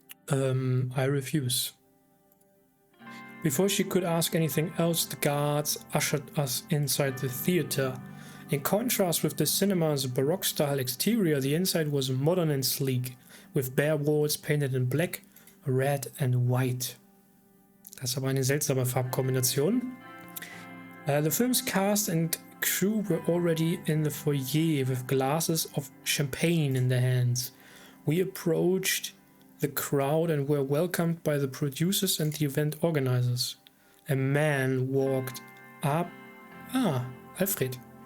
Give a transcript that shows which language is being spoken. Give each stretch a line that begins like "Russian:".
English: I refuse. Before she could ask anything else, the guards ushered us inside the theater. In contrast with the cinema's Baroque-style exterior, the inside was modern and sleek, with bare walls painted in black, red and white.
German: Das ist aber eine seltsame Farbkombination.
English: The film's cast and crew were already in the foyer with glasses of champagne in their hands. We approached the crowd and were welcomed by the producers and the event organizers. A man walked up. Alfred.